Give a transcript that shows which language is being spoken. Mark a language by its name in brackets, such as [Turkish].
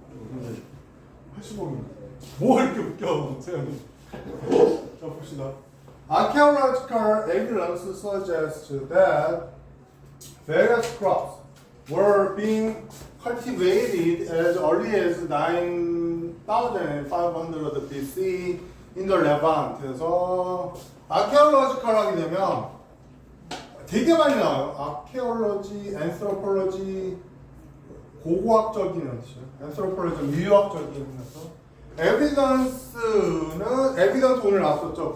[Korean] 근데 80억 인구 뭐 이렇게 웃겨 생각이. 자 봅시다. [English] Archaeological evidence suggests that various crops were being cultivated as early as 9500 BC in the Levant. [Korean] 그래서 archaeological 하게 되면 되게 많이 나와요. archaeology, anthropology, 고고학적인 뜻이에요. anthropology, 인류학적인 뜻. evidence는 evidence 오늘 나왔었죠.